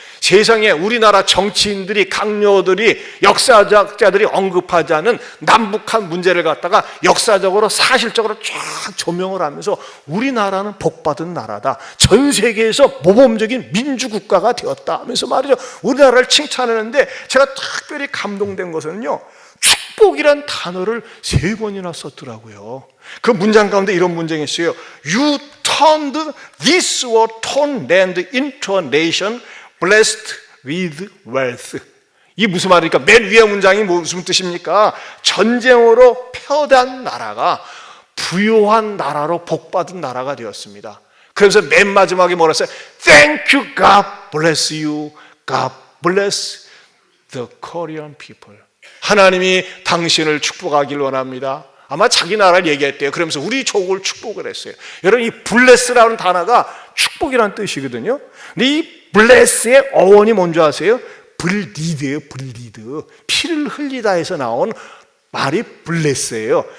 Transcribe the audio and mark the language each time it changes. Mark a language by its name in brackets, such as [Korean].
[Korean] 세상에 우리나라 정치인들이, 강요들이, 역사학자들이 언급하지 않은 남북한 문제를 갖다가 역사적으로 사실적으로 쫙 조명을 하면서 우리나라는 복받은 나라다, 전 세계에서 모범적인 민주국가가 되었다 하면서 말이죠, 우리나라를 칭찬하는데 제가 특별히 감동된 것은요, 축복이란 단어를 3번이나 썼더라고요. 그 문장 가운데 이런 문장이 있어요. [English] You turned this war-torn land into a nation blessed with wealth. [Korean] 이 무슨 말입니까? 맨 위에 문장이 무슨 뜻입니까? 전쟁으로 패배한 나라가 부유한 나라로 복받은 나라가 되었습니다. 그래서 맨 마지막에 뭐라 했어요? [English] Thank you, God bless you. God bless the Korean people. [Korean] 하나님이 당신을 축복하길 원합니다. 아마 자기 나라를 얘기했대요. 그러면서 우리 조국을 축복을 했어요. 여러분, 이 bless라는 단어가 축복이라는 뜻이거든요. 근데 이 bless의 어원이 뭔지 아세요? 블리드예요. 블리드. 피를 흘리다에서 나온 말이 bless예요.